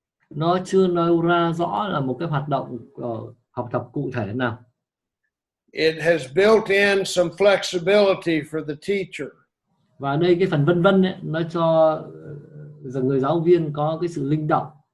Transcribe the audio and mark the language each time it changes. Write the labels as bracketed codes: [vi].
[vi] Nó chưa nêu ra rõ là một cái hoạt động học tập cụ thể nào. [en] It has built in some flexibility for the teacher. [vi] Và đây cái phần vân vân ấy, nó cho người giáo viên có cái sự linh động.